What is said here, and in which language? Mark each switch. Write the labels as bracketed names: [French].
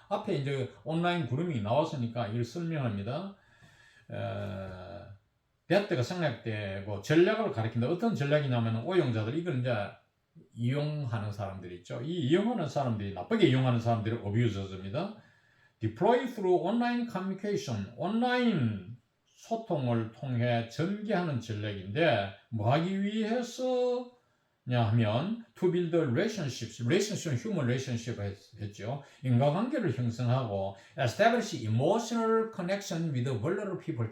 [Korean] 앞에 이제 온라인 그루밍이 나왔으니까 이걸 설명합니다. 대화가 생략되고 전략을 가리킨다. 어떤 전략이냐면 오용자들, 이걸 이제 이용하는 사람들이 있죠. 이 이용하는 사람들이, 나쁘게 이용하는 사람들이 어뷰저즈입니다. [English] Deploy through online communication. [Korean] 온라인 소통을 통해 전개하는 전략인데 뭐 하기 위해서냐 하면 [English] to build relationships. [Korean] relationship은 [English] human relationship [Korean] 했죠. 인과관계를 형성하고 [English] establish emotional connection with vulnerable people.